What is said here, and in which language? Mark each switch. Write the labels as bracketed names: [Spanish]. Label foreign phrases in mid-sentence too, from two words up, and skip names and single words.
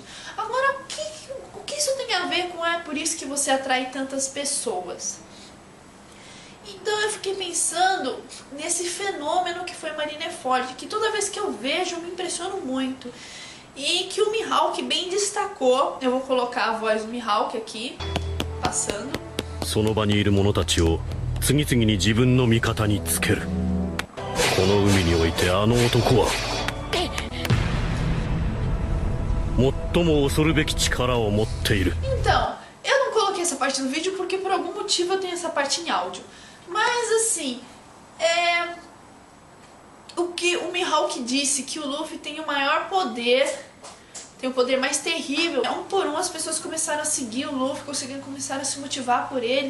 [Portuguese] Agora, o que isso tem a ver com por isso que você atrai tantas pessoas? Então eu fiquei pensando nesse fenômeno que foi Marineford, que toda vez que eu vejo eu me impressiono muito. E que o Mihawk bem destacou. Eu vou colocar a voz do Mihawk aqui, passando. [Japanese] その場にいる者たちを次々に自分の味方につける。この海においてあの男は最も恐るべき力を持っている。 [Portuguese] Então, eu não coloquei essa parte no vídeo porque por algum motivo eu tenho essa parte em áudio. Mas assim, o que o Mihawk disse, que o Luffy tem o maior poder, tem o poder mais terrível. Um por um as pessoas começaram a seguir o Luffy, começaram a se motivar por ele.